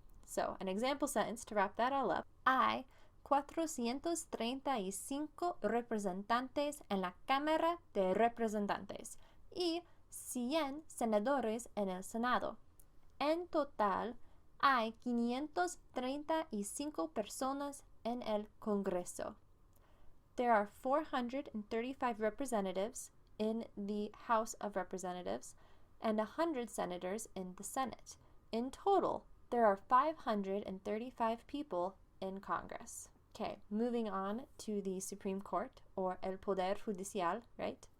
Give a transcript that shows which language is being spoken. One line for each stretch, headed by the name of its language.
English: So, an example sentence to wrap that all up.
Spanish: Hay 435 representantes en la Cámara de Representantes y 100 senadores en el Senado. En total, hay 535 personas en el Congreso.
English: There are 435 representatives in the House of Representatives and 100 senators in the Senate. In total, there are 535 people in Congress. Okay, moving on to the Supreme Court, or
Spanish: el Poder Judicial,
English: right?